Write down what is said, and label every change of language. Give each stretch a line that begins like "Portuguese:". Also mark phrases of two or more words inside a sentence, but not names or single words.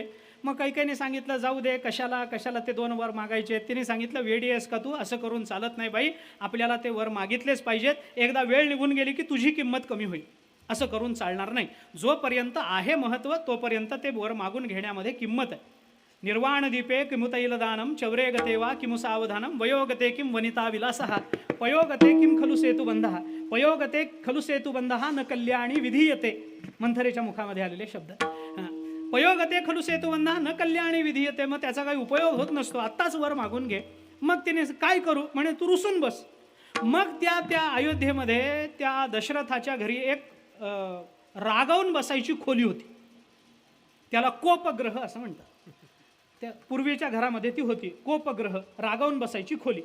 Marathi: मग कैकेयीने सांगितलं जाऊ दे, कशाला ते 2 वर मागायचे. तिने सांगितलं वेडी आहेस का तू, असं करून चालत नाही बाई, आपल्याला ते वर मागितलेच पाहिजेत. एकदा वेळ निघून गेली की तुझी किंमत कमी होईल, असं करून चालणार नाही. जोपर्यंत आहे महत्त्व तोपर्यंत ते वर मागून घेण्यामध्ये किंमत आहे.
Sanskrit: निर्वाणदीपे किमुतैलदानं चौरे गते वा किमु सावधानं वयोगते किं वनिता विलासः पयोगते किं खलु सेतुबंधः पयोगते खलु सेतुबंधः न कल्याणी विधीयते.
Marathi: मंथरेच्या मुखामध्ये आलेले शब्द.
Sanskrit: पयोगते खलु सेतुबंधः न कल्याणी विधीयते.
Marathi: मग त्याचा काही उपयोग होत नसतो, आत्ताच वर मागून घे. मग तिने काय करू म्हणे, तू रुसून बस. मग त्या अयोध्येमध्ये त्या दशरथाच्या घरी एक रागावून बसायची खोली होती. त्याला कोपग्रह असं म्हणतात. त्या पूर्वीच्या घरामध्ये ती होती कोपग्रह, रागावून बसायची खोली.